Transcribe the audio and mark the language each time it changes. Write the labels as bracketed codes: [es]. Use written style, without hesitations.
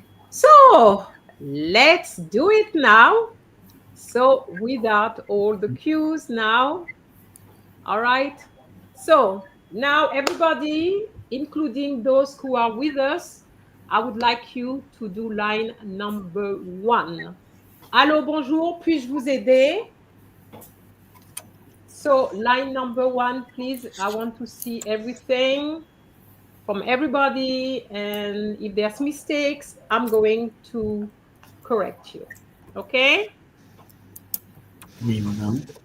[en] So let's do it now. So without all the cues now. All right. So now everybody, including those who are with us, I would like you to do line number 1. [fr] Allô, bonjour, puis-je vous aider? [en] So line number 1, please. I want to see everything from everybody. And if there's mistakes, I'm going to correct you. Okay? [fr] Oui, madame.